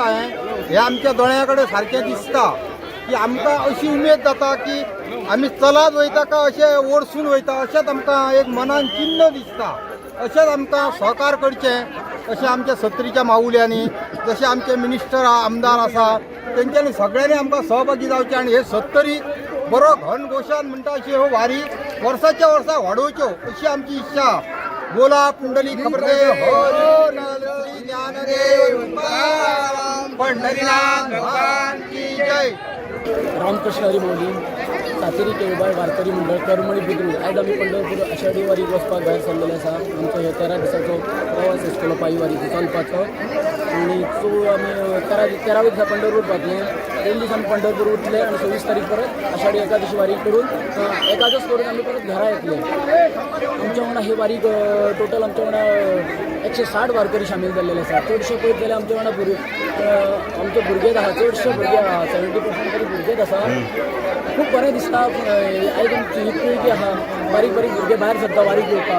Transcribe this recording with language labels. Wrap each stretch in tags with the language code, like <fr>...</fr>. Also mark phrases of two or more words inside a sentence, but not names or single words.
<kok>हें आमच्या दोळ्या कडेन सारकें दिसता की आमकां अशी उमेद जाता की आमी चलत वयता काय अशें ओडसून वयता अशेंच आमकां एक मनान चिन्ह दिसता. अशेंच आमकां सहकार करचें अशें आमच्या सत्तरीच्या माऊल्यांनी जशे आमचे मिनिस्टर आमदार आसा तेंच्यांनी सगळ्यांनी आमकां सहभागी जावचें आणि हे सत्तरी बरो घनघोशान म्हणटा अशी ह्यो वारी वर्साच्या वर्सा वाडोवच्यो अशी आमची इच्छा.</kok> <mr>बोला पुंडली खबरदेव हरी श्री ज्ञानदेव पंढरीनाथ भगवान की जय.</mr> <kok>रामकृष्ण हरी माऊली सातेरी केळबाई वारकरी मंडळ करमळी बुद्रुक आयज आमी पंढरपूर आषाढी वारीक वचपाक भायर सरलेले आसा. आमचो हे 13 दिसाचो प्रवास आसतलो पायी वारीचो चलपाचो. आणि तो आम्ही 13 दिवसा पंढरपूर पावतले 2 दिवस आम्ही पंढरपूर उठले आणि 26 तारीख परत आषाढी एकादशी वारी करून एकादश करून आम्ही परत घरा येतले. आमच्या वांगडा ही वारीक टोटल आमच्या वांगडा 160 वारकरी सामील जाल्लेले आसा. चडशे पळयत जाल्यार आमच्या वांगडा आमचे भुरगेच आसा, चडशे भुरगे आहा, 70% तरी भुरगेच आसा. खूब बरें दिसता. आयज आमची ही पिळगी आहा, बारीक बारीक भुरगे भायर सरता वारी घेवपाक.</kok>